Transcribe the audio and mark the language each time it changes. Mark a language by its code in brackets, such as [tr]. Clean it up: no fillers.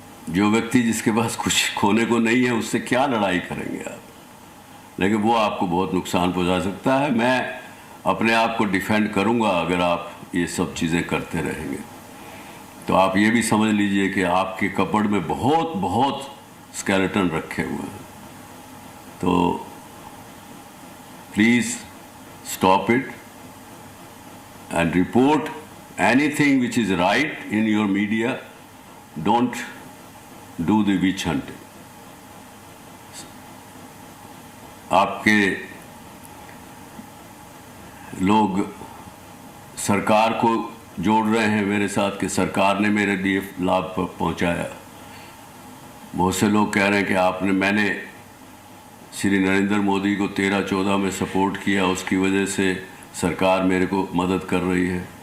[hi] जो व्यक्ति जिसके पास कुछ खोने को नहीं है, उससे क्या लड़ाई करेंगे आप? लेकिन वो आपको बहुत नुकसान पहुंचा सकता है। मैं अपने आप को डिफेंड करूंगा अगर आप ये सब चीज़ें करते रहेंगे। तो आप ये भी समझ लीजिए कि आपके कपड़ में बहुत बहुत स्केलेटन रखे हुए हैं। [en] तो please stop it and report anything which is right in your media. Don't do the witch hunting. [hi] आपके लोग सरकार को जोड़ रहे हैं मेरे साथ कि सरकार ने मेरे लिए लाभ पहुंचाया। बहुत से लोग कह रहे हैं कि मैंने श्री नरेंद्र मोदी को 13-14 में सपोर्ट किया, उसकी वजह से सरकार मेरे को मदद कर रही है।